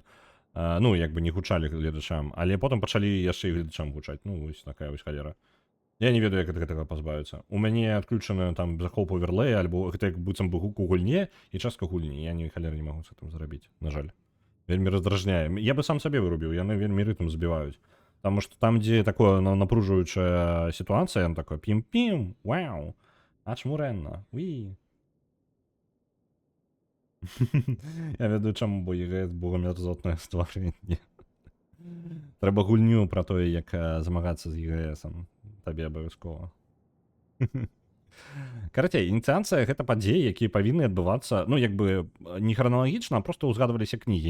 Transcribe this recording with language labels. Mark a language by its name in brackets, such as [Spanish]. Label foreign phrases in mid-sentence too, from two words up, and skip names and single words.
[Belarusian] Ну, як бы не гучалі гледачам, але потым пачалі яшчэ і гледачам гучаць. Ну, вось такая вось халера. Я не ведаю, як ад гэтага пазбавіцца. У мяне адключаны там захоп оверлей, альбо гэта як быццам бы гук у гульне і частка гульні. Я ні халеры не магу з гэтым зрабіць, на жаль. Вельмі раздражняе. Я бы сам сабе вырубіў, яны вельмі рытм збіваюць. [Russian] Потому что там, где такое напружуючая ситуация, он такой пим-пим, вау, ачмуренно, уи. [Belarusian] Я ведаю, чаму, бо ЕГС богомерзотне стварэнне. Трэба гульню про тое, як замагацца з ЕГСом. Табе абавязкова. Карацей, ініцыяцыя гэта падзеі, якія павінны адбывацца, ну, як бы не храналагічна, а проста ўзгадваліся кнігі.